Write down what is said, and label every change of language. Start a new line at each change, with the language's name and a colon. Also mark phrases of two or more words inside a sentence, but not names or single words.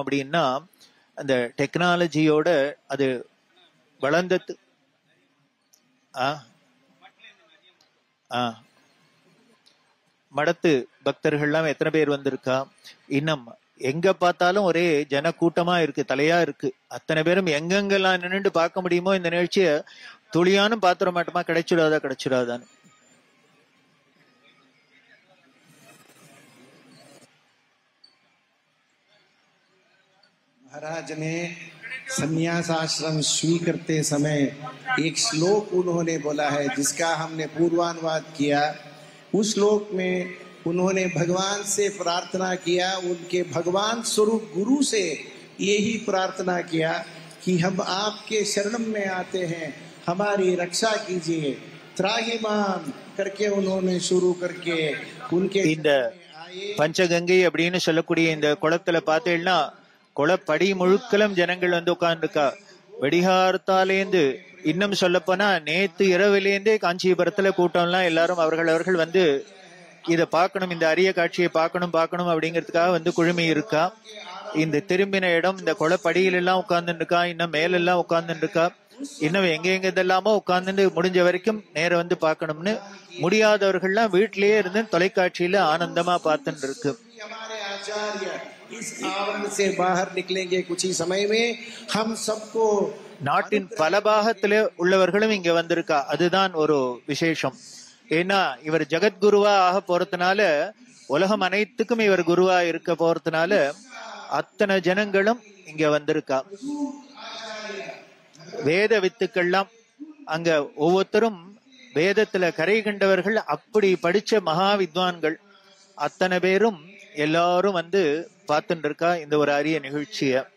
Tamil: அப்படின்னா அந்த டெக்னாலஜியோட அது வளர்ந்தது. மடத்து பக்தர்கள்லாம் எத்தனை பேர் வந்திருக்கா. இன்னும் எங்க பார்த்தாலும் ஒரே ஜன கூட்டமா இருக்கு, தலையா இருக்கு. அத்தனை பேரும் எங்கெங்கெல்லாம் நின்றுட்டு பார்க்க முடியுமோ இந்த நிகழ்ச்சிய துளியானும் பாத்திர மாட்டோமா, கிடைச்சிடாதான்னு.
Hindi: महाराज ने संन्यास आश्रम स्वीकारते समय एक श्लोक उन्होंने बोला है, जिसका हमने पूर्वानुवाद किया। उस श्लोक में उन्होंने भगवान से प्रार्थना किया, उनके भगवान स्वरूप गुरु से यही प्रार्थना किया कि हम आपके शरण में आते हैं, हमारी रक्षा कीजिए, त्राहिमाम करके उन्होंने शुरू करके उनके
Tamil: பஞ்சகங்கை அப்படின்னு சொல்லக்கூடிய இந்த குளத்துல பார்த்தீங்கன்னா குளப்படி முழுக்கலும் ஜனங்கள் வந்து உட்கார்ந்துருக்கா. வெடிகாரத்தாலேந்து இன்னும் சொல்ல போனா நேத்து இரவிலேந்தே காஞ்சிபுரத்துல கூட்டம்லாம் எல்லாரும் அவர்கள் வந்து இதை பார்க்கணும், இந்த அரிய காட்சியை பார்க்கணும் அப்படிங்கிறதுக்காக வந்து குழுமி இருக்கா. இந்த திரும்பின இடம் இந்த குளப்படியில எல்லாம் உட்கார்ந்துட்டு இருக்கா, இன்னும் மேலெல்லாம் உட்கார்ந்துட்டு இருக்கா. இன்னும் எங்க இதெல்லாமோ உட்கார்ந்து முடிஞ்ச வரைக்கும் நேரம் வந்து பார்க்கணும்னு முடியாதவர்கள்லாம் வீட்டிலேயே இருந்து தொலைக்காட்சியில ஆனந்தமா பார்த்துட்டு இருக்கு.
Hindi: इस आवरण से बाहर निकलेंगे कुछ ही समय में, हम सबको
Tamil: நாட்டின் பல பாகத்துல உள்ளவர்களும் இங்க வந்திருக்கா. அதுதான் ஒரு விசேஷம். ஏன்னா இவர் ஜெகத்குருவா ஆக போறதுனால, உலகம் அனைத்துக்கும் இவர் குருவா இருக்க போறதுனால அத்தனை ஜனங்களும் இங்க வந்திருக்கா. வேத வித்துக்கள்லாம் அங்க ஒவ்வொருத்தரும் வேதத்துல கரை கண்டவர்கள், அப்படி படிச்ச மகா வித்வான்கள் அத்தனை பேரும் எல்லாரும் வந்து பார்த்துட்டு இருக்கா இந்த ஒரு அரிய நிகழ்ச்சிய.